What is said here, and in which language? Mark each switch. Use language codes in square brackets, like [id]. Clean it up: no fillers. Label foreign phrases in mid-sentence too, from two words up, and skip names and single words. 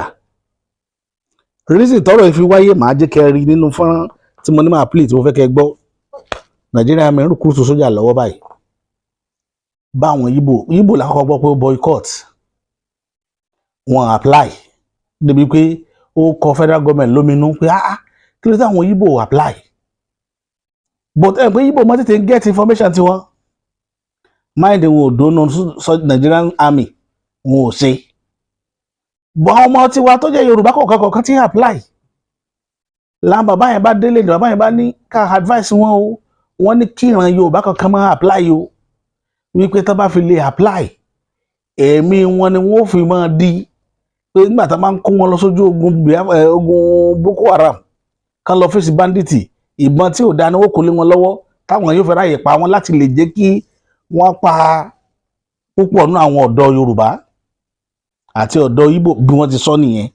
[yo] Reason tọ́rọ̀ yìí fi wáyé màá jẹ́ kẹ́ rí nínú fọ́nrán tí mo ní máa play tí mo fẹ́ kẹ́ gbọ́. [en] Nigerian army [yo] ń recruit sójà lọ́wọ́ báyìí. Báwọn Igbo làkọ́kọ́ gbọ́ pé boycott wọn apply débi pé ó kọ [en] federal government [yo] lóminú pé kí ló dé àwọn Igbo [en] apply but [yo] ẹ pé Igbo mọ tètè [en] get information [yo] tiwọn mind wọn ò dóná [en] Nigerian army [yo] wọn ò ṣe bọ àwọn ọmọ tiwa tó jẹ́ Yorùbá kọ̀ọ̀kan tí apply làwọn bàbá yẹn bá délé ní bàbá yẹn bá ní ká advice wọn o wọ́n ní kí ìran Yorùbá kankan máa apply o wípé tó bá fi lè apply ẹ̀mí wọn ni wọ́n fi máa di pé nígbà tá máa ń kó wọn lọ sójú ogun Boko Haram kan lọ fèsì banditi ìbọn tí ò dáa ni wọ́n kò lé wọn lọ́wọ́ táwọn yóò fẹ́ ráyè pa wọn láti lè jẹ́ kí wọ́n pa púpọ̀ nínú àwọn ọ̀dọ́ Yorùbá àti ọ̀dọ́ Igbo bí wọ́n ti sọ nìyẹn.